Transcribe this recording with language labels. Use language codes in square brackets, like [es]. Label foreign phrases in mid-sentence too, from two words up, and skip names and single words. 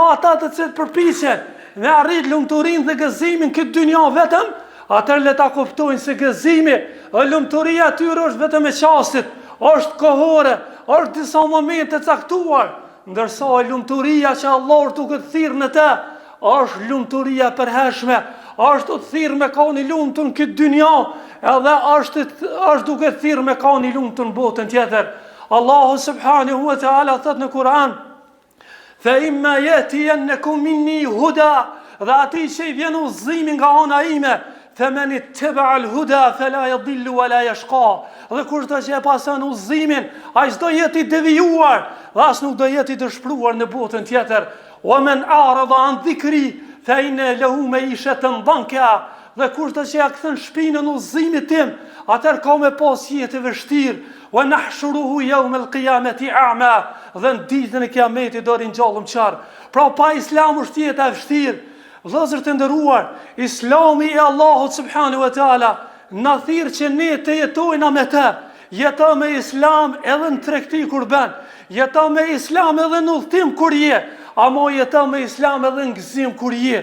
[sq] ata të cilët përpiqen me arrit lumturinë dhe gëzimin këtë dynjë vetëm, atëherë le ta kuptojnë se gëzimi dhe lumturia e tyre është vetëm e çastit, është kohore, është disa momente caktuar, ndërsa lumturia që Allah duke të thirrë në të, është lumturia përhershme, është të thirrë me ka një lumtur në këtë dynjë, edhe është duke të thirrë me ka një lumtur në botën tjetër. Allahu [ar] سبحانه وتعالى [sq] thot në Kur'an, [ar] فإما يأتينكم مني هدى, [sq] dhe ati që i vjen udhëzimi nga ana ime, [ar] فَمَنِ اتَّبَعَ الْهُدَى فَلَا يَضِلُّ وَلَا يَشْقَى. [sq] Dhe kushto që e pason udhëzimin, ai s'do jetë i devijuar, dhe as nuk do jetë i dëshpëruar në botën tjetër. [ar] وَمَنْ أَعْرَضَ عَنْ ذِكْرِي فَإِنَّ لَهُ مَعِيشَةً ضَنكًا. [sq] Dhe kushto që ja kthen shpinën udhëzimit tim, atëherë ka me pas jetë e vështirë. [ar] وَنَحْشُرُهُ يَوْمَ الْقِيَامَةِ أَعْمَى. [sq] Dhe në ditën e kiametit do ringjallëm qarë. Pra pa Islam është jetë e vështirë. Vëllezër të nderuar, Islami i Allahut [ar] سبحانه وتعالى [sq] na thirr që ne të jetojna me të. Jeto me Islam edhe në tregti kur bën, jeto me Islam edhe në udhtim kur je, ama jeto me Islam edhe në gëzim kur je.